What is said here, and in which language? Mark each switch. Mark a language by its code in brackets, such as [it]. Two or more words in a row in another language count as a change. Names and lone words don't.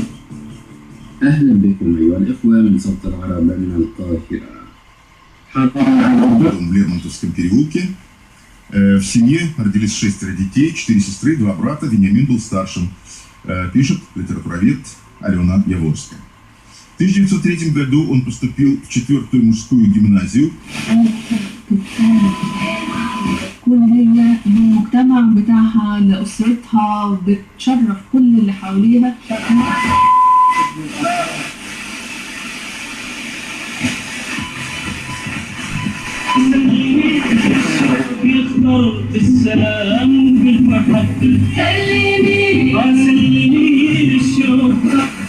[ar] أهلا بكم أيها الإخوة من صوت العرب من القاهرة. [ru] В Лермонтовском переулке. В семье родились 6 детей, 4 сестры, 2 брата. Вениамин был старшим. Пишет литературовед Алена Яворская. В 1903 году он поступил в 4-ю мужскую гимназию. [ar] تكون هي للمجتمع بتاعها، لأسرتها، بتشرف كل اللي حواليها. يخضر بالسلام بالمحبة سلمي الشوق